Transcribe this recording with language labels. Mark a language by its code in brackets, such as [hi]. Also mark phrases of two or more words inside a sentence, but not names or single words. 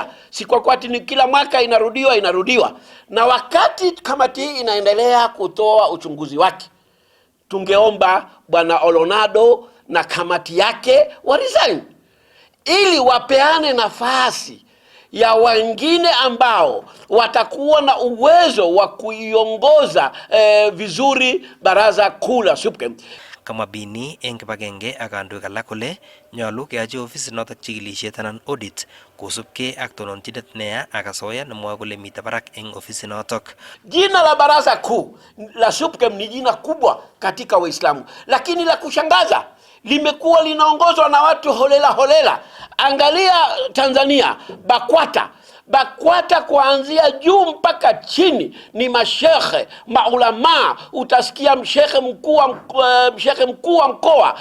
[sw] Si kwa kwati ni kila mwaka inarudiwa. Na wakati kamati hii inaendelea kutoa uchunguzi wake, tungeomba Bwana Olonado na kamati yake resign ili wapeane nafasi ya wengine ambao watakuwa na uwezo wa kuiongoza vizuri baraza kuu la SUPKEM. [kln] Kama Bini eng kibagenge ak kandoik alak kole nyolu keyochi ofisit notok chikilisiet anan audit kosubkei ak tononchinet neya ak asoya nemwoe kole mitei barak eng ofisit notok. [sw] Jina la baraza kuu la SUPKEM ni jina kubwa katika Waislamu, lakini la kushangaza limekuwa linaongozwa na watu holela. Angalia Tanzania, BAKWATA kuanzia juu mpaka chini ni mashekhe, maulama, utasikia mshekhe mkuu wa mkoa.